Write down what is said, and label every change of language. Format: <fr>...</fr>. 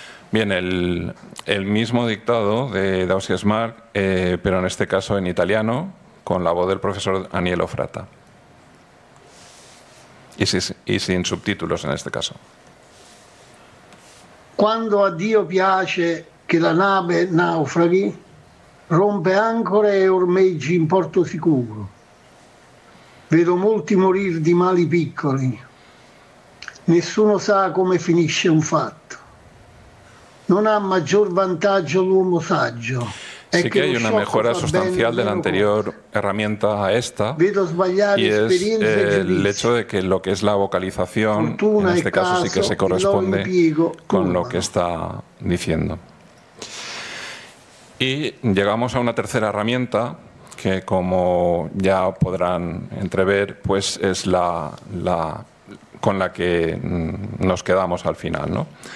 <es>Bien, el mismo dictado de Dausias Marc, pero en este caso en italiano, con la voz del profesor Aniello Fratta. Y sin subtítulos en este caso.</es> <it>Quando a Dio piace che la nave naufraghi, rompe ancore e ormeggi in porto sicuro. Vedo molti morir di mali piccoli. Nessuno sa come finisce un fatto. Non ha maggior vantaggio l'uomo saggio.</it> <es>Sí que hay una mejora sustancial de la anterior herramienta a esta, y es el hecho de que lo que es la vocalización, en este caso sí que se corresponde con lo que está diciendo. Y llegamos a una tercera herramienta que, como ya podrán entrever, pues es la con la que nos quedamos al final, ¿no?</es>